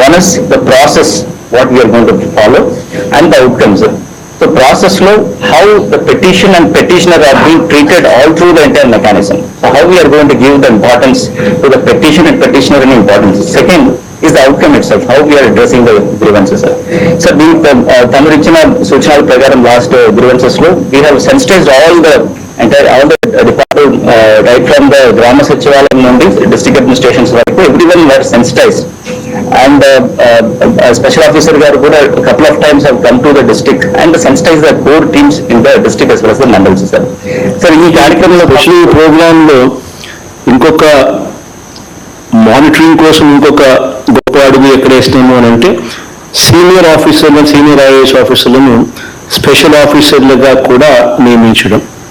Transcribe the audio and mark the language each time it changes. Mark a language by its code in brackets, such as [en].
[en] One is the process what we are going to follow and the outcome, sir. So process లో how the petition and petitioner are being treated all through the entire mechanism. So how we are going to give the importance to the petition and petitioner in importance. Second is the outcome itself, how we are addressing the grievances, sir. So the తమరు ఇచ్చిన సూచనల ప్రకారం లాస్ట్ grievances లో we have sensitized all the department right from the Grama Sachivalayam నుండి district administrations వరకు everyone were sensitized, and special officer garu kuda a couple of times have come to the district and sensitized the core teams in the district as well as the mandals, sir. [te] Sir, ఈ కార్యక్రమంలో special programme లో ఇంకొక monitoring కోసం ఇంకొక గొప్ప అడుగు ఎక్కడ వేస్తున్నాము అని అంటే సీనియర్ ఆఫీసర్లను, సీనియర్ ఐఏఎస్ ఆఫీసర్లను స్పెషల్ ఆఫీసర్లుగా కూడా నియమించడం.